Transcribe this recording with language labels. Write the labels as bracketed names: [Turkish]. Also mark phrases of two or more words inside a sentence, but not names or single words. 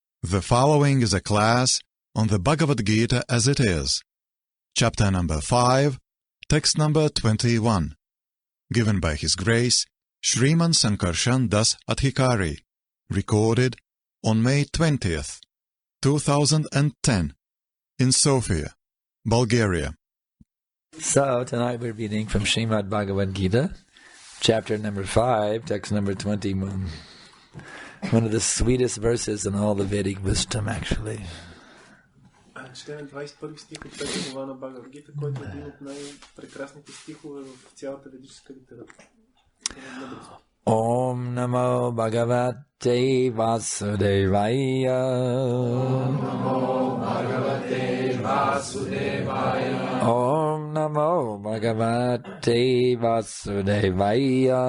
[English] The following is a class on the Bhagavad Gita as it is, chapter number 5, text number 21, given by His Grace Shriman Sankarshan Das Adhikari, recorded on May 20th, 2010, in Sofia, Bulgaria. So tonight we're reading from Srimad Bhagavad Gita, chapter number 5, text number 21. One of the sweetest verses in all the Vedic wisdom, actually. [Bulgarian] Четем 21 стих от 5 глава на Бхагавад Гита, който е един от най-прекрасните стихове в цялата ведическа литература. [Sanskrit] ॐ नमो भगवते वासुदेवाय. ॐ नमो भगवते वासुदेवाय. ॐ नमो भगवते वासुदेवाय.